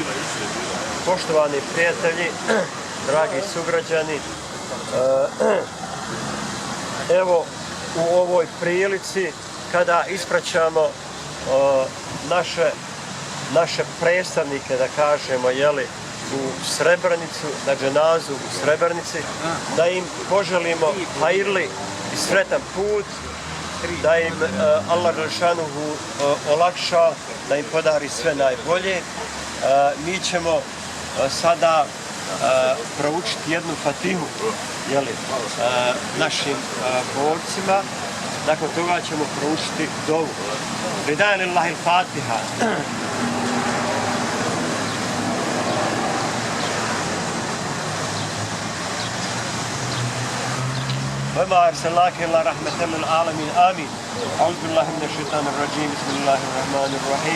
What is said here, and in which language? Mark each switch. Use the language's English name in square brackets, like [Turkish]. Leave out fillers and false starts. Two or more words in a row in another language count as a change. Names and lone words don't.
[Bosnian] Poštovani prijatelji, dragi sugrađani, evo u ovoj prilici kada ispraćamo naše predstavnike, da kažemo, u Srebrenicu, na dženazu u Srebrenici, da im poželimo hajirli i sretan put, da im Allah Đelešanuhu olakša, da im podari sve najbolje. Mi ćemo sada proučiti jednu fatihu našim borcima. Nakon toga ćemo proučiti dovu. [Arabic] رضاء لله الفاتحة. وما أرسلناك إلا رحمة للعالمين آمين. أعوذ بالله من الشيطان الرجيم بسم الله الرحمن الرحيم.